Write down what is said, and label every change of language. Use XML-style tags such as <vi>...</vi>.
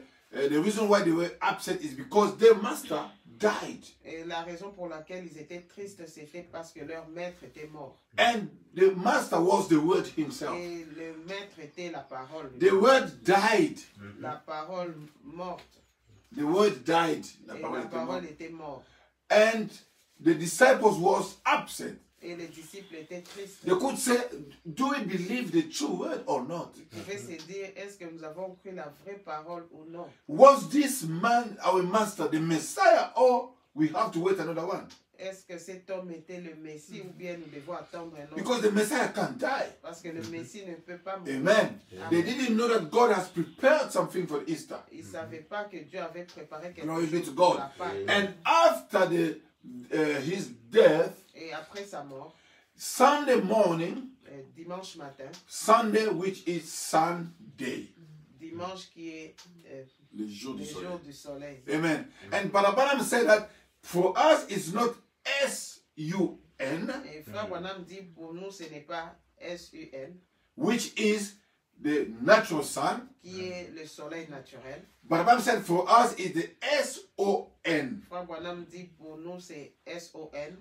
<en>The reason why they were upset is because their master died.</en> <fr>Et la raison pour laquelle ils étaient tristes, c'était parce que leur maître était mort.</fr> <en>And the master was the word himself.</en> <fr>Et le maître était la parole.</fr> <en>The word died.</en> <fr>La parole morte.</fr> <en>The word died. La</en> <fr>Et parole la était morte. parole était morte.</fr> <en>And the disciples was upset.</en> <fr>Et les disciples étaient tristes.</fr> <en>They could say, do we believe the true word or not?</en> <fr>Ils pouvaient se dire, est-ce que nous avons cru la vraie parole ou non?</fr> <en>Was this man our master, the Messiah, or we have to wait another one?</en> <fr>Est-ce que cet homme était le Messie ou bien nous devons attendre un autre?</fr> <en>Because the Messiah can't die.</en> <fr>Parce que le Messie ne peut pas mourir.</fr> <en>Amen. They didn't know that God has prepared something for Easter.</en> <fr>Ils ne savaient pas que Dieu avait préparé quelque</fr> <en>Glory be</en> <fr>chose</fr> <en>to</en> <fr>pour</fr> <en>God.</en> <fr>la Pâque.</fr> <en>And after his death,</en> <fr>Et après sa mort,</fr> <en>Sunday morning,</en> <fr>dimanche matin,</fr> <en>Sunday, which is Sunday,</en> <fr>dimanche qui est le jour le du soleil. jour du soleil.</fr> <en>Amen. And Balabalam said that for us it's not S-U-N,</en> <fr>Et Frère Branham dit, pour nous, ce n'est pas S-U-N,</fr> <en>which is the natural sun.</en> <fr>qui est le soleil naturel.</fr> <en>Balabalam said for us it's the S-O-N,</en> <fr>Frère Branham dit, pour nous, c'est S-O-N,</fr>